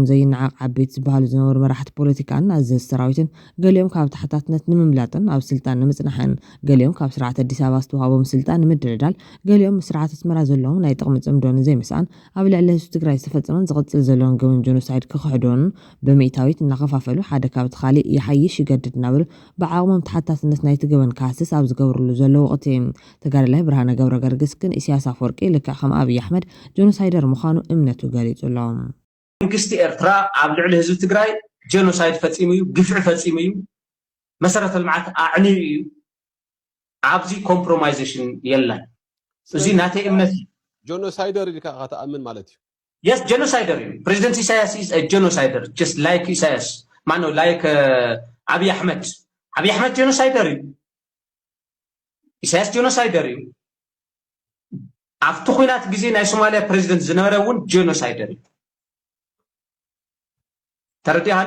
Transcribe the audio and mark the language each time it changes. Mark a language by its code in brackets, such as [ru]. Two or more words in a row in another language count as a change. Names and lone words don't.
[ti] ዘይነዓቕ ዓበይቲ ዝበሃሉ ዝነበሩ መራሕቲ ፖለቲካን ኣዘዝ ሰራዊትን ገሊኦም ካብ ተሓታትነት ንምምላጥን ኣብ ስልጣን ንምጽናሕን ገሊኦም ካብ ስርዓት ኣዲስ ኣበባ ዝተዋሃቦም ስልጣን ንምድልዳል ገሊኦም ስርዓት ኣስመራ ዘለዎም ናይ ጥቕሚ ጽምዶ ንዘይምስኣን ኣብ ልዕሊ ህዝቢ ትግራይ ዝተፈጸመን ዝቕጽል ዘለዎን ግብን ጀኖሳይድ ክኽሕዶን ብምእታዊት እናኸፋፈሉ ሓደ ካብቲ ካሊእ ይሓይሽ ይገድድ እናበሉ ብዓቕሞም ተሓታትነት ናይቲ ግብን ካህስስ ኣብ ዝገብርሉ ዘለዎ ወቅቲ ተጋዳላይ ብርሃነ ገብረገርግስ ግን ኢሳያስ አፈወርቂ ልክዕ ከም ኣብይ ኣሕመድ ጀኖሳይደር ምዃኑ እምነቱ ገሊጹሎም። መንግስቲ ኤርትራ ኣብ ልዕሊ ህዝቢ ትግራይ ጀኖሳይድ ፈጺሙ እዩ፣ ግፍዒ ፈጺሙ እዩ፣ መሰረተ ልምዓት ኣዕንዩ እዩ። ኣብዚ ኮምፕሮማይዜሽን የለን። እዚ ናተይ እምነት ጀኖሳይደር ኢልካ ከተኣምን ማለት እዩ። [en] yes genocider [ti] እዩ። ፕሬዚደንት ኢሳያስ [en] is a genocider just like [ti] ኢሳያስ ማነው like ኣብይ ኣሕመድ ጀኖሳይደር እዩ። ኢሳያስ ጀኖሳይደር እዩ። ኣብቲ ኩናት ግዜ ናይ ሶማሊያ ፕሬዚደንት ዝነበረ እውን ጀኖሳይደር እዩ። ተረዲሃል?